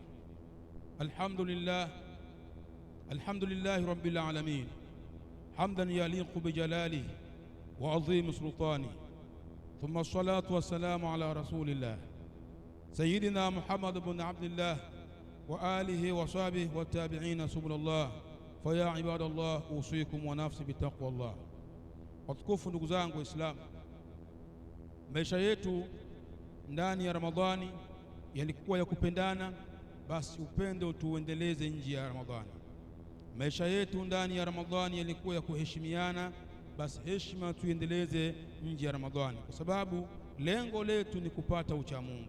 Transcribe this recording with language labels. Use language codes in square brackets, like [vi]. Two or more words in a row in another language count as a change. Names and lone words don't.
[ar] الحمد لله الحمد لله رب العالمين حمدا يليق بجلاله وعظيم سلطانه. ثم الصلاة والسلام على رسول الله سيدنا محمد بن عبد الله وآله وصحبه والتابعين سبل الله. فيا عباد الله أوصيكم ونفسي بتقوى الله. [sw] watukufu ndugu zangu Waislamu, maisha yetu ndani ya Ramadhani yalikuwa ya kupendana, basi upendo tuendeleze nje ya Ramadhani. Maisha yetu ndani ya Ramadhani yalikuwa ya kuheshimiana, basi heshima tuendeleze nje ya Ramadhani, kwa sababu lengo letu ni kupata ucha Mungu.